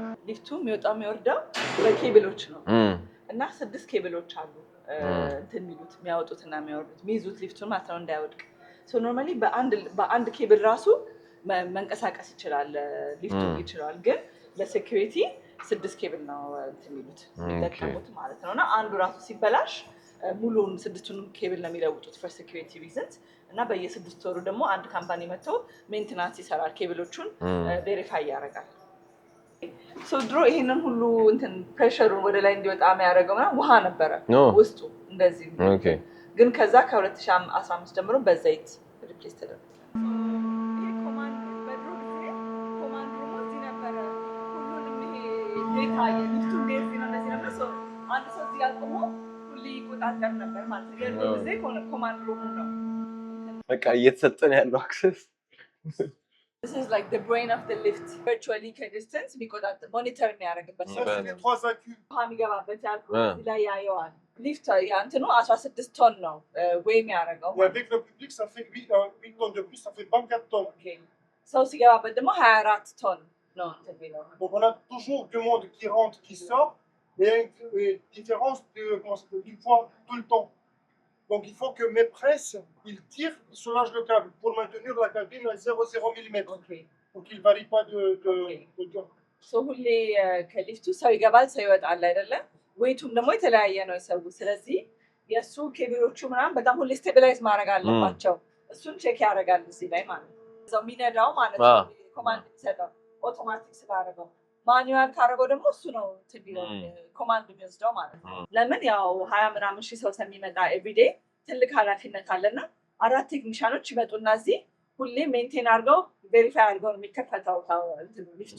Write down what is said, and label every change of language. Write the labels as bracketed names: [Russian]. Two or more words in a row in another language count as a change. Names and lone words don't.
[Amharic] ሊፍቱ የሚወጣው የሚወርደው በኬብሎች ነው እና 6 ኬብሎች አሉ እንትን የሚሉት የሚያወጡትና የሚያወርዱት የሚይዙት ሊፍቱን ማለት ነው እንዳይወድቅ። ኖርማሊ በአንድ ኬብል ራሱ መንቀሳቀስ ይችላል ሊፍቱ ይችላል። ግን ለሴኩሪቲ 6 ኬብል ነው እንትን የሚሉት የሚጠቀሙት ማለት ነው። እና አንዱ ራሱ ሲበላሽ ሙሉውን 6ቱን ኬብል ነው የሚለውጡት [English] for security reasons። [Amharic] እና በየ6 ወሩ ደግሞ አንድ ካምፓኒ መጥቶ ሜንቴናንስ ይሰራል፣ ኬብሎቹን ቬሪፋይ ያደርጋል። ድሮ ይሄንን ሁሉ እንትን ፕሬሸሩን ወደ ላይ እንዲወጣ የሚያደርገው ውሃ ነበረ ውስጡ እንደዚህ። ግን ከዛ ከ2015 ጀምሮ በዘይት ሪፕሌስ ተደረገ። ይሄ ኮማንድ በድሮ ጊዜ [English] command room [Amharic] እዚህ ነበረ። ሁሉንም ይሄ ዴታ የሊፍቱ እንደዚህ ነው እንደዚህ ነበር። አንድ ሰው እዚህ አቁሞ ሁሌ ይቆጣጠር ነበር ማለት ነው። የድሮ ጊዜ [English] command room [Amharic] ነው በቃ እየተሰጠን ያለው አክሰስ። [English] This is like the brain of the lift. [Amharic] Virtually ከዲስታንስ የሚቆጣጠር ሞኒተር የሚያደርግበት የሚገባበት ያልኩ እዚህ ላይ ያየዋል። ሊፍት እንትኑ 16 ቶን ነው ዌይ የሚያደርገው። [French] Avec le public, ça fait 8 tonnes de plus, ça fait 24 tonnes. [Amharic] ሰው ሲገባበት ደግሞ 24 ቶን ነው እንትን የሚለው። [French] Donc on a toujours du monde qui rentre, qui sort, et une différence une fois tout le temps. Donc il faut que mes presses, ils tirent, ils soulagent le câble pour maintenir la cabine à 0,0 mm. Donc il ne varie pas de [Amharic] ሁሌ ከሊፍቱ ሰው ይገባል ሰው ይወጣል አይደለም? ዌይቱም ደግሞ የተለያየ ነው የሰው። ስለዚህ የእሱ ኬብሎቹ ምናምን በጣም ሁሌ ስቴቢላይዝ ማድረግ አለባቸው። እሱን ቼክ ያደርጋል እዚህ ላይ ማለት ነው። እዛው የሚነዳው ማለት ነው ኮማንድ የሚሰጠው ኦቶማቲክ ስላደረገው። ማኑዋል ካደረገው ደግሞ እሱ ነው ኮማንድ የሚወስደው ማለት ነው። ለምን ያው 20 ምናምን ሺህ ሰው ስለሚመጣ ኤቭሪዴ ትልቅ ኃላፊነት አለና 4 ቴክኒሻኖች ይመጡና እዚህ ሁሌ ሜንቴን አድርገው ቬሪፋይ አድርገው ነው የሚከፈተው ሊፍቱ።